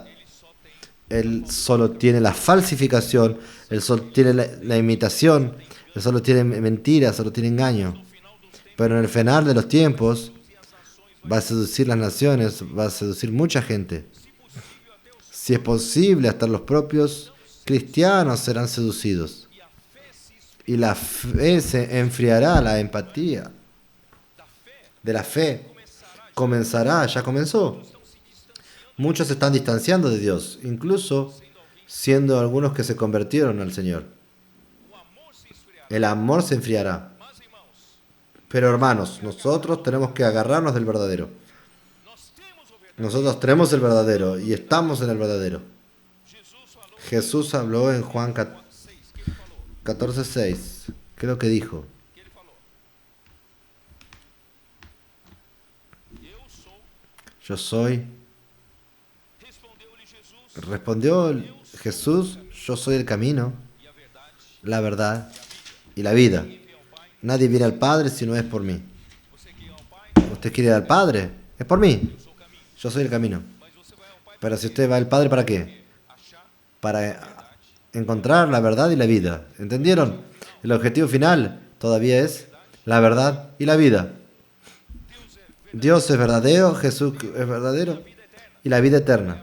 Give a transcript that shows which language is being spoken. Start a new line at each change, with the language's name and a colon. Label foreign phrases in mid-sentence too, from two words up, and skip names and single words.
Spanish: Él solo tiene la falsificación, él solo tiene la imitación, él solo tiene mentiras, solo tiene engaño. Pero en el final de los tiempos va a seducir las naciones, va a seducir mucha gente. Si es posible, hasta los propios cristianos serán seducidos.
Portuguese: e a fé se esfriará.
Spanish: Y la fe se enfriará, la empatía
Portuguese: Da fé
Spanish: de la fe
Portuguese: começará,
Spanish: comenzará, ya comenzó.
Portuguese: estão se distanciando,
Spanish: Muchos se están distanciando de Dios, incluso
Portuguese: sendo alguém.
Spanish: siendo algunos que se convirtieron al Señor.
Portuguese: O amor se esfriará.
Spanish: El amor se enfriará.
Portuguese: Mas, irmãos,
Spanish: Pero hermanos, nosotros tenemos que agarrarnos del verdadero.
Portuguese: nós temos o verdadeiro.
Spanish: Nosotros tenemos el verdadero y estamos en el verdadero.
Portuguese: Jesus falou
Spanish: Jesús habló en Juan
Portuguese: 6, que ele falou? 14:6.
Spanish: Creo que dijo,
Portuguese: Que ele falou? Eu sou.
Spanish: yo soy.
Portuguese: Respondeu-lhe Jesus
Spanish: Respondió Jesús, yo soy el camino,
Portuguese: e a verdade
Spanish: la verdad y la vida.
Portuguese: e vem ao Pai.
Spanish: Nadie viene al Padre si no es por mí.
Portuguese: Você quer ir ao Pai?
Spanish: ¿Usted quiere ir al Padre? Es por mí.
Portuguese: Eu sou o caminho.
Spanish: Yo soy el camino.
Portuguese: Mas você vai ao Pai
Spanish: Pero si usted va al Padre, ¿para qué?
Portuguese: achar
Spanish: Para encontrar la verdad y la vida. ¿Entendieron? El objetivo final todavía es la verdad y la vida. Dios es verdadero, Jesús es verdadero y la vida eterna.